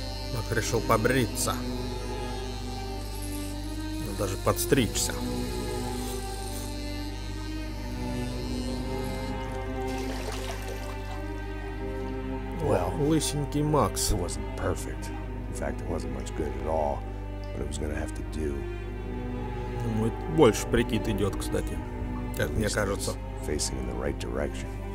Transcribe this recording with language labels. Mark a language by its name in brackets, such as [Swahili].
[Russian] Мак решил побриться. Ну, даже подстричься. [English] Well, [Russian] Лысенький Макс. [English] it wasn't perfect. In fact, it wasn't much good at all. But it was gonna have to do. [Russian] Ему больше прикид идет, кстати. Как мне кажется. [English] Facing in the right direction.